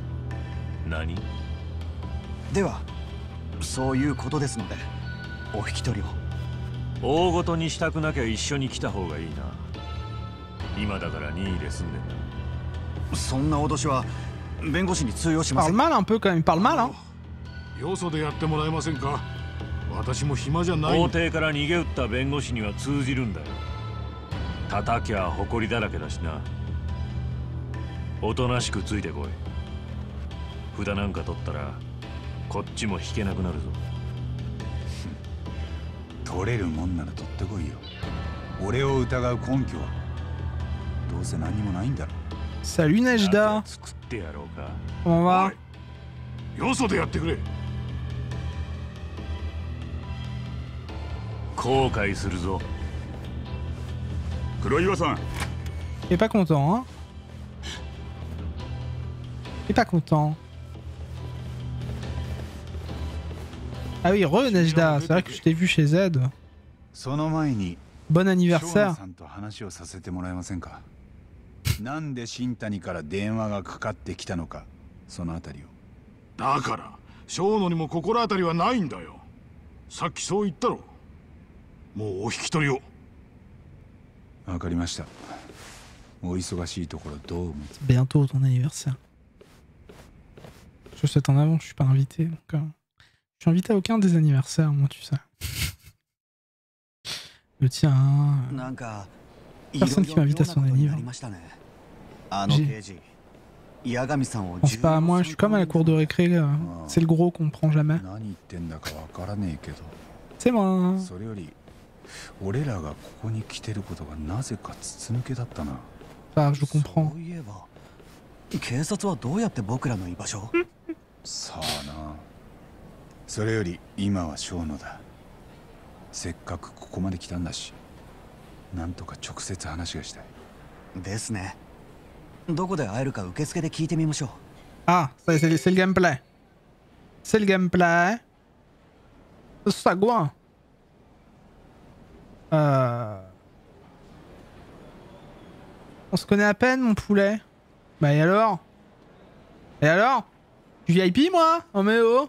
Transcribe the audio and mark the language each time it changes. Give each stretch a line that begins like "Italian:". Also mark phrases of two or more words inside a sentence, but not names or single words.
Japanese: 何？ではそういうことですのでお引き取りを。大ごとにしたくなきゃ一緒に来た方がいいな。今だから任意で済んでんだ。そんな脅しは弁護士に通用しません。
French: Parle mal un peu quand même, parle mal hein.
Japanese: よそでやってもらえませんか。私も暇じゃない。法廷から逃げ打った弁護士には通じるんだよ。叩きゃ誇りだらけだしな。おとなしくついてこい。札なんか取ったらこっちも引けなくなるぞ。取れるもんなら取ってこいよ。俺を疑う根拠はどうせ何もないんだろ。
French: Salut Nejda.
Japanese: 作ってやろうか。
French: Comment va?
Japanese: よそでやってくれ。後悔するぞ。黒岩さん。
French: Il est pas content hein. Il est pas content. Ah oui, re Nejda, c'est vrai que je t'ai vu chez Z.
Japanese: その前に
French: Bon
Japanese: 翔
French: anniversaire.
Japanese: 野さんと話をさせてもらえませんか。なんで新谷から電話がかかってきたのか、そのあたりを。だから小野にも心当たりはないんだよ。さっきそう言ったろ。もうお引き取りを。わかりました。お忙しいところどうも。
French: Bientôt ton anniversaire. Je souhaite en avant, je suis pas invité. Donc, je suis invité à aucun des anniversaires, moi tu sais. Le tien. Personne qui m'invite à son anniversaire. C'est pas à moi, je suis comme à la cour de récré. C'est le gros qu'on prend jamais. C'est moi.
Japanese: それより俺らがここに来てることがなぜか筒抜けだったな。
French: Enfin, je comprends.
Japanese: 警察はどうやって僕らの居場所を？さあな。それより今は小野だ。せっかくここまで来たんだし、なんとか直接話がしたい。ですね。どこで会えるか受付で聞いてみましょう。
French: Ah, c'est le gameplay. C'est le gameplay. Sagouin. On se connaît à peine, mon poulet. Bah et alors? Et alors? Tu VIP moi? Oh mais oh!